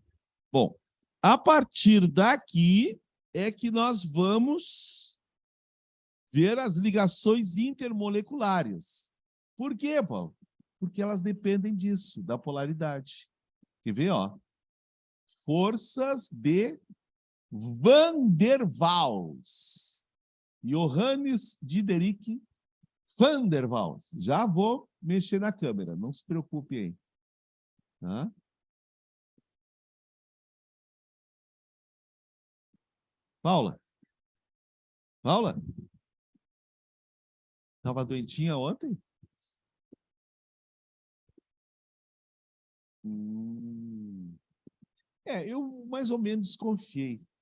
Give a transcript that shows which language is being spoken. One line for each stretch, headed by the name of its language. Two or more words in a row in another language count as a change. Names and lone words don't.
Portuguese: Bom, a partir daqui é que nós vamos ver as ligações intermoleculares. Por quê, Paulo? Porque elas dependem disso, da polaridade. Quer ver, ó? Forças de Van der Waals. Johannes Diderik Van der Waals. Já vou mexer na câmera, não se preocupe aí. Tá? Paula? Paula? Estava doentinha ontem? Eu mais ou menos desconfiei.